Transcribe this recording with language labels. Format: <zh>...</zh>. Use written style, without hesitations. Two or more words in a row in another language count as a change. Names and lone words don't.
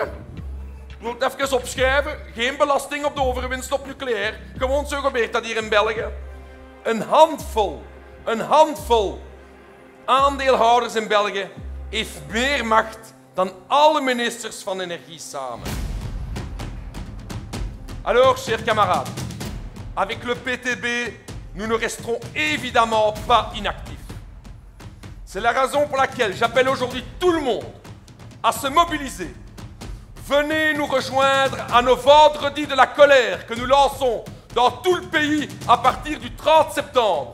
<nl>Ik wil het even opschrijven. Geen belasting op de overwinst op nucleair. Gewoon zo gebeurt dat hier in België. Een handvol aandeelhouders in België heeft meer macht dan alle ministers van energie samen.</nl> <fr>Alors, chers camarades, avec le PTB, nous ne resterons évidemment pas inactifs. C'est la raison pour laquelle j'appelle aujourd'hui tout le monde à se mobiliser. Venez nous rejoindre à nos vendredis de la colère que nous lançons dans tout le pays à partir du 30 septembre.</fr>